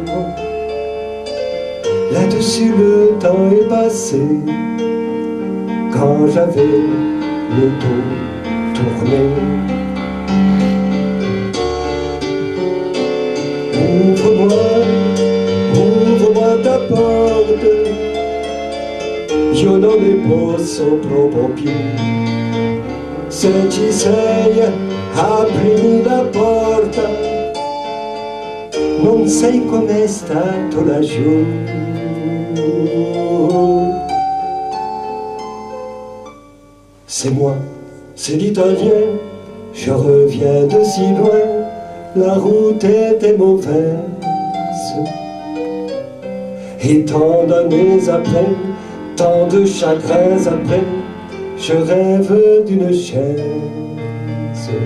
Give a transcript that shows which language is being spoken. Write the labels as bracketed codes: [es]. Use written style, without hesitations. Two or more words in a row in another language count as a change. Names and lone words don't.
[fr] Là-dessus le temps est passé, quand j'avais le dos tourné. Ouvre-moi, ouvre-moi ta porte. [it] Io non ne posso proprio più. Se ci sei, aprimi la porta. Non sai com'è stato laggiù. [fr] C'est moi, c'est l'italien. Je reviens de si loin. La route était mauvaise. Et tant d'années après, tant de chagrins après, je rêve d'une chaise.